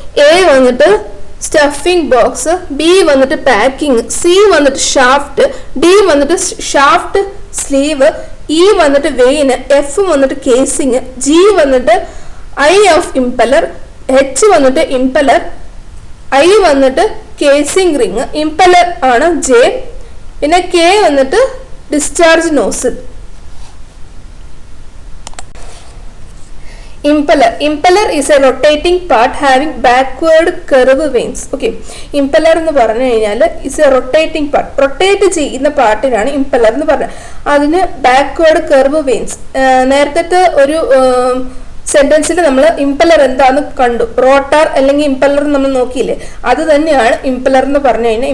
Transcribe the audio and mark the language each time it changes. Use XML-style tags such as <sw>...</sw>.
<ml>A വന്നിട്ട് stuffing box, B വന്നിട്ട് packing, C വന്നിട്ട് ഷാഫ്റ്റ്, ഡി വന്നിട്ട് ഷാഫ്റ്റ് സ്ലീവ്, ഇ വന്നിട്ട് വെയിന്, എഫ് വന്നിട്ട് കേസിങ്, ജി വന്നിട്ട് ഐ ഓഫ് ഇംപെല്ലർ, എച്ച് വന്നിട്ട് ഇംപെല്ലർ, ഐ വന്നിട്ട് കേസിംഗ് റിങ്, ഇംപെല്ലർ ആണ് ജെ, പിന്നെ കെ വന്നിട്ട് discharge nozzle.</ml> <en>Impeller is a rotating part having backward curve vanes. Okay, impeller</en> <ml>എന്ന് പറഞ്ഞു കഴിഞ്ഞാൽ</ml> <en>is a rotating part.</en> <ml>Rotate ചെയ്യുന്ന പാർട്ടിനാണ് ഇംപെല്ലർ എന്ന് പറഞ്ഞത്. അതിന് ബാക്ക്വേർഡ് കർവ് വെയിൻസ്. നേരത്തെ ഒരു സെന്റൻസിൽ നമ്മൾ ഇംപെല്ലർ എന്താന്ന് കണ്ടു, റോട്ടാർ അല്ലെങ്കിൽ ഇംപെല്ലർ നമ്മൾ നോക്കിയില്ലേ, അത് തന്നെയാണ് ഇംപെല്ലർ എന്ന് പറഞ്ഞു കഴിഞ്ഞാൽ.</ml>